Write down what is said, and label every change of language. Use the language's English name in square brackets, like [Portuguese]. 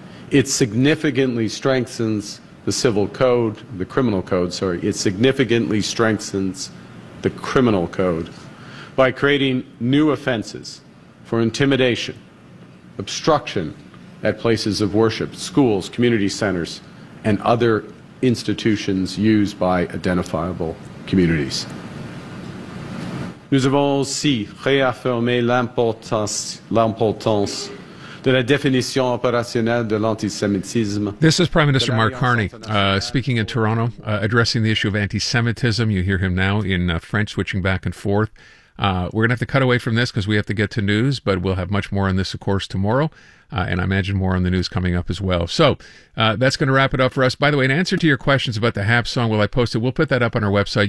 [English] It significantly strengthens the civil code, the criminal code, sorry, it significantly strengthens the criminal code by creating new offenses for intimidation, obstruction at places of worship, schools, community centers, and other institutions used by identifiable communities. [French] Nous avons aussi réaffirmé l'importance de la définition opérationnelle de l'antisémitisme. [English] This is Prime Minister Mark Carney speaking in Toronto, addressing the issue of anti-Semitism. You hear him now in French, switching back and forth. We're going to have to cut away from this because we have to get to news, but we'll have much more on this, of course, tomorrow, and I imagine more on the news coming up as well. So that's going to wrap it up for us. By the way, in answer to your questions about the Hap song, will I post it? We'll put that up on our website.